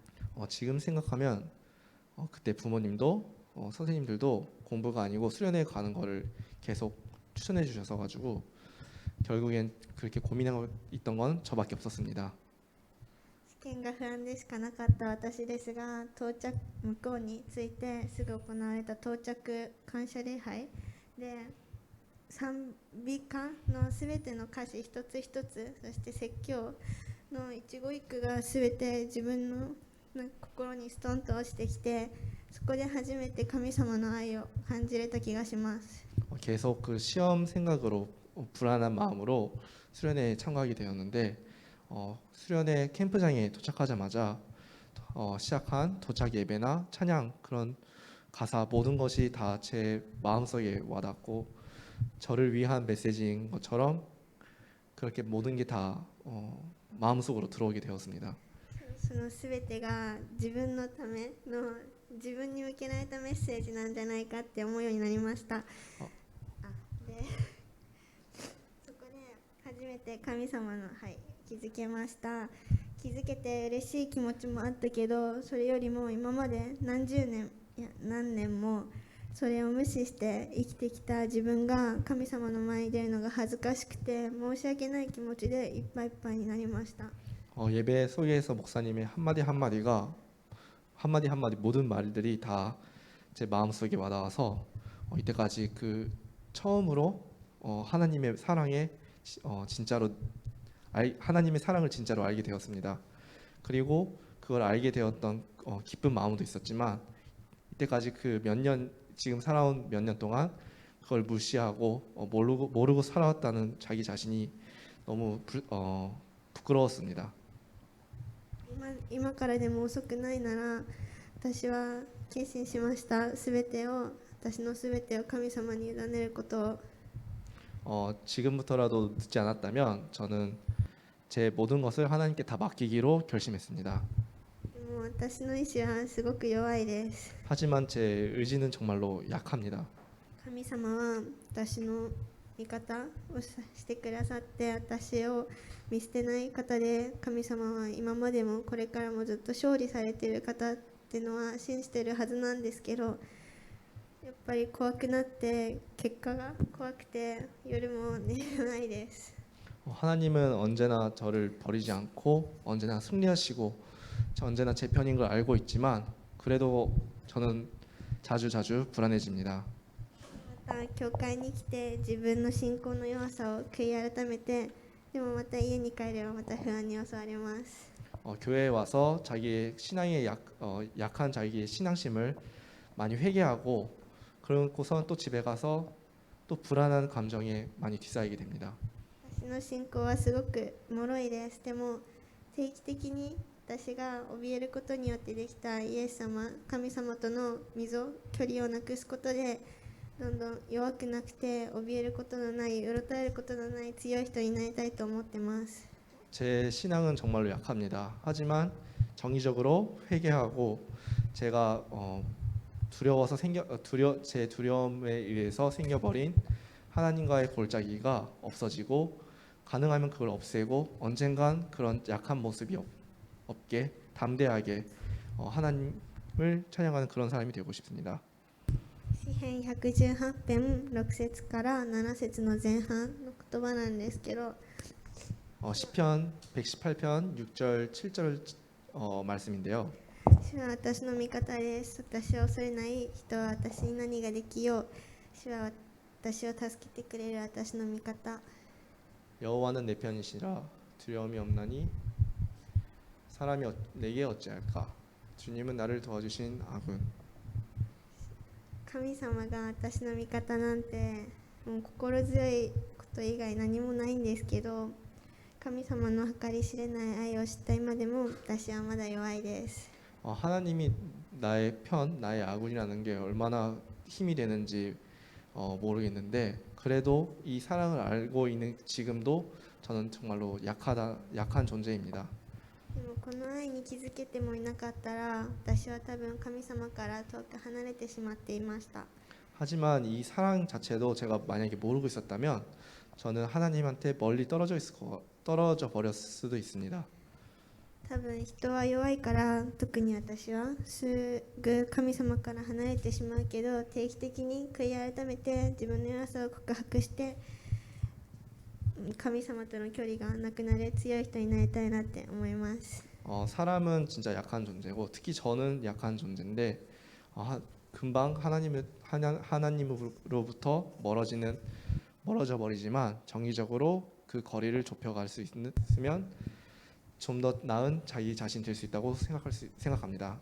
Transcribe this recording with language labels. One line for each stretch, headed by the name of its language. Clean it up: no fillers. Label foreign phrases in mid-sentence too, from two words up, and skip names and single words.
Korean: 지금 생각하면 그때 부모님도 선생님들도 공부가 아니고 수련회 가는 거를 계속 추천해 주셔서 가지고 결국엔 그렇게 고민하고 있던 건 저밖에 없었습니다.
Japanese: 試験が不安でしかなかった私ですが、向こうに着いてすぐ行われた到着感謝礼拝で賛美歌のすべての歌詞一つ一つ、そして説教の一語一句が全て自分のなんか心にストンと落ちてきて、そこで初めて神様の愛を感じれた気がします。
Korean: 계속 그 시험 생각으로 불안한 마음으로 수련회에 참가하게 되었는데 수련회 캠프장에 도착하자마자 시작한 도착 예배나 찬양 그런 가사 모든 것이 다 제 마음속에 와닿고 저를 위한 메시지인 것처럼 그렇게 모든 게 다 마음속으로 들어오게 되었습니다.
Japanese: その全てが自分のための自分に向けられたメッセージなんじゃないかって思うようになりました。でそこで初めて神様の、気づけました。気づけて嬉しい気持ちもあったけど、それよりも今まで何十年いや何年もそれを無視して生きてきた自分が神様の前に出るのが恥ずかしくて申し訳ない気持ちでいっぱいいっぱいになりました。
Korean: 예배 속에서 목사님의 한마디 한마디가 한마디 한마디 모든 말들이 다 제 마음속에 와닿아서 이때까지 그 처음으로 하나님의 사랑에 진짜로 하나님의 사랑을 진짜로 알게 되었습니다. 그리고 그걸 알게 되었던 기쁜 마음도 있었지만 이때까지 그 몇 년 지금 살아온 몇 년 동안 그걸 무시하고 모르고 살아왔다는 자기 자신이 너무 부끄러웠습니다.
Japanese: 今からでも遅くないなら私は決心しました。私のすべてを神様に委ねることを。
Korean: 지금부터라도 늦지 않았다면 저는 제 모든 것을 하나님께 다 맡기기로 결심했습니다.
Japanese: でも私の意志はすごく弱いです。
Korean: 하지만 제 의지는 정말로 약합니다.
Japanese: 神様は私の味方をしてくださって私を見捨てない方で、神様は今までもこれからもずっと勝利されている方っていうのは信じてるはずなんですけど、やっぱり怖くなって結果が怖くて夜も寝れないです。
Korean: 하나님은 언제나 저를 버리지 않고 언제나 승리하시고 언제나 제 편인 걸 알고 있지만 그래도 저는 자주 불안해집니다.
Japanese: また教会に来て自分の信仰の弱さを悔い改めて、でもまた家に帰ればまた不安に襲われます。
Korean: 교회에 와서 자기의 신앙에 약한 자기의 신앙심을 많이 회개하고 그러고서 또 집에 가서 또 불안한 감정에 많이 뒤싸이게 됩니다.
Japanese: 私の信仰はすごく脆いです。でも定期的に私が怯えることによってできたイエス様、神様との溝、距離をなくすことでどんどん弱くなくて怯えることのない、うろたえることのない強い人になりたいと思ってます。
Korean: 제 신앙은 정말로 약합니다. 하지만 정기적으로 회개하고 제가 두려워서 제 두려움에 의해서 생겨버린 하나님과의 골짜기가 없어지고 가능하면 그걸 없애고 언젠간 그런 약한 모습이 없게 담대하게 하나님을 찬양하는 그런 사람이 되고 싶습니다.
Japanese: 詩編118編6節から7節の前半の言葉なんですけど、
Korean: 시편 118편 6절 7절 말씀인데요.
Japanese: 主は私の味方です。私を恐れない人は私に何ができよう。主は私を助けてくれる私の味方。
Korean: 여호와는 내 편이시라 두려움이 없나니 사람이 내게 어찌할까. 주님은 나를 도와주신 아군.
Japanese: 神様が私の味方なんてもう心強いこと以外何もないんですけど、神様の計り知れない愛を知った今でも私はまだ弱いです。
Korean: 하나님이 나의 편, 나의 아군이라는 게 얼마나 힘이 되는지 모르겠는데 그래도 이 사랑을 알고 있는 지금도 저는 정말로 약한 존재입니다.
Japanese: でもこの愛に気づけてもいなかったら私は多分神様から遠く離れてしまっていました。
Korean: 하지만 이 사랑 자체도 제가 만약에 모르고 있었다면 저는 하나님한테 멀리 떨어져 버렸을 수도 있습니다.
Japanese: 多分人は弱いから特に私はすぐ神様から離れてしまうけど、定期的に悔い改めて自分の弱さを告白して神様との距離がなくなれ強い人になりたいなって思います。
Korean: 사람은 진짜 약한 존재고 특히 저는 약한 존재인데 금방 하나님으로부터 멀어져 버리지만 정기적으로 그 거리를 좁혀갈 수 있으면 좀 더 나은 자기 자신 될 수 있다고 생각합니다.